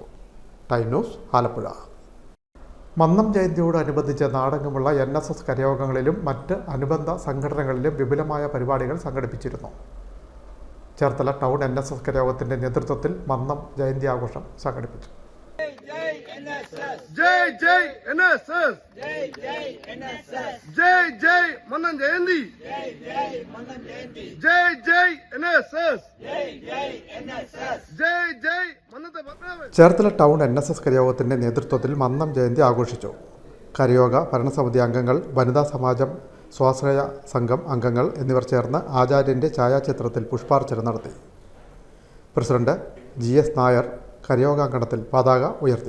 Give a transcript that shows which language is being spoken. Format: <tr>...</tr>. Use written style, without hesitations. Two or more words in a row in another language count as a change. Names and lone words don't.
<ml>ടൈം ന്യൂസ് ആലപ്പുഴ. മന്നം ജയന്തിയോടനുബന്ധിച്ച് നാടെങ്ങുമുള്ള NSS കരയോഗങ്ങളിലും മറ്റ് അനുബന്ധ സംഘടനകളിലും വിപുലമായ പരിപാടികൾ സംഘടിപ്പിച്ചിരുന്നു. ചേർത്തല ടൗൺ NSS കരയോഗത്തിൻ്റെ നേതൃത്വത്തിൽ മന്നം ജയന്തി ആഘോഷം സംഘടിപ്പിച്ചു.</ml> <hi>जय जय NSS जय जय NSS जय जय मन्नन जयंती जय जय मन्नन जयंती जय जय NSS जय जय NSS जय जय मन्नते पद्मनाഭൻ.</hi> <ml>ചേർത്തല ടൗൺ NSS കരയോഗത്തിൻ്റെ നേതൃത്വത്തിൽ മന്നം ജയന്തി ആഘോഷിച്ചു. കരയോഗ ഭരണസമിതി അംഗങ്ങൾ, വനിതാ സമാജം, സ്വാശ്രയ സംഘം അംഗങ്ങൾ എന്നിവർ ചേർന്ന് ആചാര്യൻ്റെ ഛായാചിത്രത്തിൽ പുഷ്പാർച്ചന നടത്തി. പ്രസിഡന്റ് GS നായർ കരയോഗാങ്കണത്തിൽ പതാക ഉയർത്തി.</ml>